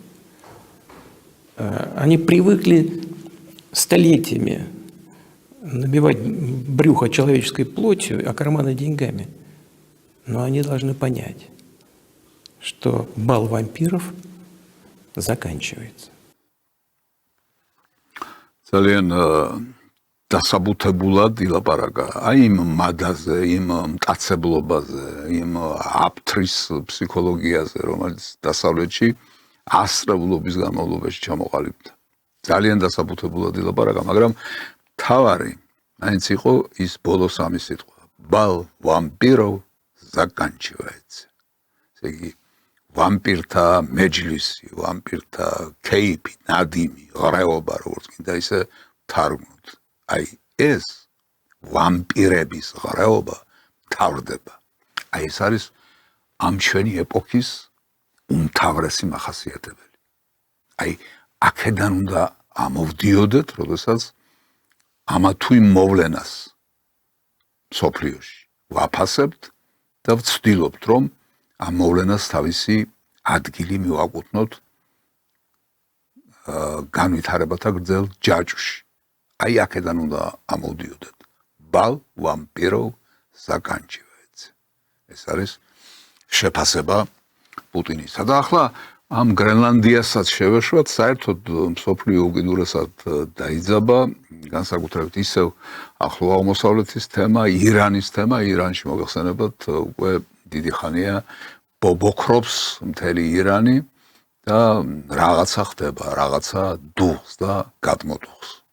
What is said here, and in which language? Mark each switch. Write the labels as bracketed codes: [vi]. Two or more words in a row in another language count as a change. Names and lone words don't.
[ru] Они привыкли столетиями набивать брюхо человеческой плотью, а карманы деньгами. Но они должны понять, что бал вампиров заканчивается. [ka] ძალიან დასაბუთებულად ილაპარაკა აი იმ მადაზე, იმ მტაცებლობაზე, იმ აფთრის ფსიქოლოგიაზე, რომელიც დასავლეთში ასწლეულობის განმავლობაში ჩამოყალიბდა. ძალიან დასაბუთებულად ილაპარაკა, მაგრამ თავარი მაინც იყო ის ბოლო სამი სიტყვა. [ru] Бал вампиров заканчивается. [ka] ესე იგი ვამპირთა მეჯლისი, ვამპირთა кейფი, ნადიმი, ღრეობა, როგორც კიდე ისე თარგმნოთ. აი ეს ვამპირების ღრეობა თავდება. აი ეს არის ამ ჩვენი ეპოქის უმთავრესი მახასიათებელი. აი აქედან უნდა ამოვდიოდეთ, როდესაც ამა თუ იმ მოვლენას სოფლიოში ვაფასებთ და ვცდილობთ, რომ ამ მოვლენას თავისი ადგილი მივაკუთვნოთ განვითარებათა გრძელ ჯაჭვში. აი აქედან უნდა ამოვდიოდეთ. [ru] Бал вампиров заканчивается. [ka] ეს არის შეფასება პუტინისა. და ახლა ამ გრენლანდიასაც შევეშვათ, საერთოდ მსოფლიო უკიდურესად დაიძაბა, განსაკუთრებით ისევ ახლო აღმოსავლეთის თემა, ირანის თემა, ირანში მოგახსენებათ უკვე დიდი ხანია ბობოქრობს მთელი ირანი და რაღაცა ხდება, რაღაცა დუხს და გადმოდუხს.